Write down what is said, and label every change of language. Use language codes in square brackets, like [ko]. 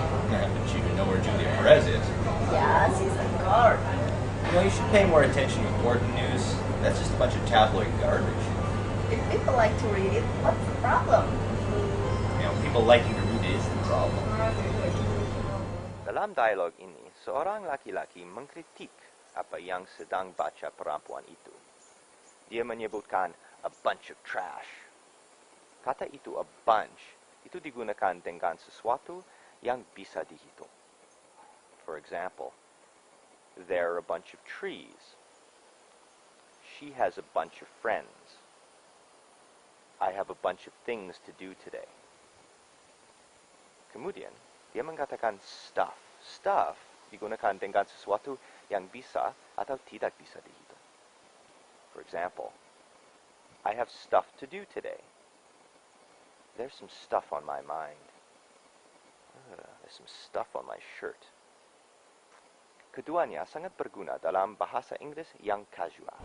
[en] But you know where Julia Perez is. Yeah, she's in court. You know, you should pay more attention to important news. That's just a bunch of tabloid garbage. If people like to read it, what's the problem? You know, people liking to read is the problem. [id] Dalam dialog ini, seorang laki-laki mengkritik apa yang sedang baca perempuan itu. Dia menyebutkan [en] a bunch of trash. [id] Kata itu a bunch itu digunakan dengan sesuatu yang bisa dihitung. [en] For example, there are a bunch of trees. She has a bunch of friends. I have a bunch of things to do today. [id] Kemudian, dia mengatakan stuff. Stuff digunakan dengan sesuatu yang bisa atau tidak bisa dihitung. [en] For example, I have stuff to do today. There's some stuff on my mind. There's some stuff on my shirt. [id] Keduanya sangat berguna dalam bahasa Inggris yang casual.